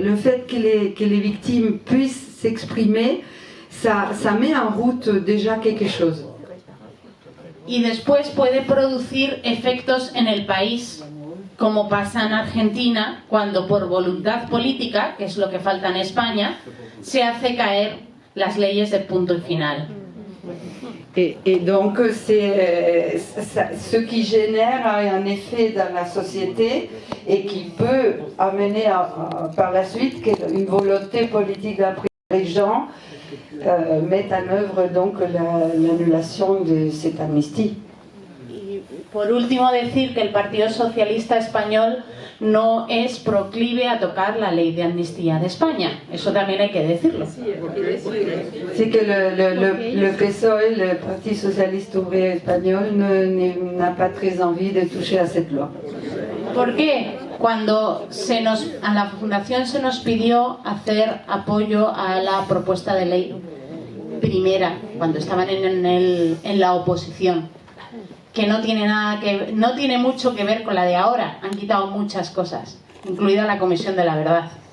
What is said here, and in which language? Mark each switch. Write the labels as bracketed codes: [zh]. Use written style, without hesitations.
[fr] Le fait que les victimes puissent s'exprimer, ça met en route déjà quelque chose. [es] Y después puede producir efectos en el país, como pasa en Argentina, cuando por voluntad política, que es lo que falta en España, se hace caer las leyes de punto y final. [fr] Et donc c'est ce qui génère un effet dans la société et qui peut amener par la suite une volonté politique d'après les gens mettent en œuvre donc l'annulation de cette amnistie. [es] Por último, decir que el Partido Socialista Español no es proclive a tocar la ley de amnistía de España. Eso también hay que decirlo. [fr] C'est que le PSOE, le Parti Socialiste Ouvrier Espagnol, n'a pas très envie de toucher à cette loi. [es] ¿Por qué? Cuando a la Fundación se nos pidió hacer apoyo a la propuesta de ley primera, cuando estaban en la oposición, que no tiene mucho que ver con la de ahora, han quitado muchas cosas, incluida la Comisión de la Verdad.